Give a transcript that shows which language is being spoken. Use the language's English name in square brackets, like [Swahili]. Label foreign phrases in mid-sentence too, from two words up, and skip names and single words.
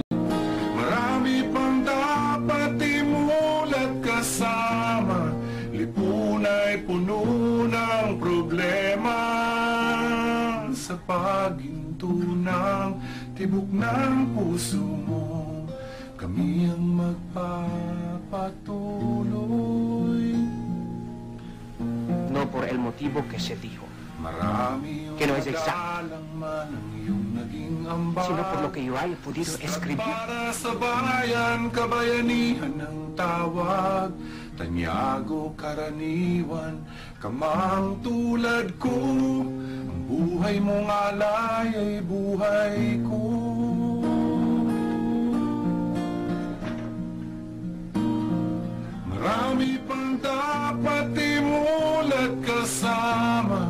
[Filipino] Marami pang dapat imulat kasama, lipunay puno ng problema. Sa paghinto ng tibok ng puso mo, kami ang magpapatuloy. [Spanish] por el motivo que se dijo. [Filipino] Marami [Spanish] Que no es exacto. [Filipino] man ang iyong naging ambag. [Spanish] Sino por lo que yo haya podido escribir. [Filipino] Para sa bayan, kabayanihan ng tawag. Tanyago, karaniwan, kamang tulad ko. Ang buhay mong alay ay buhay ko. Marami pang dapat imulad kasama.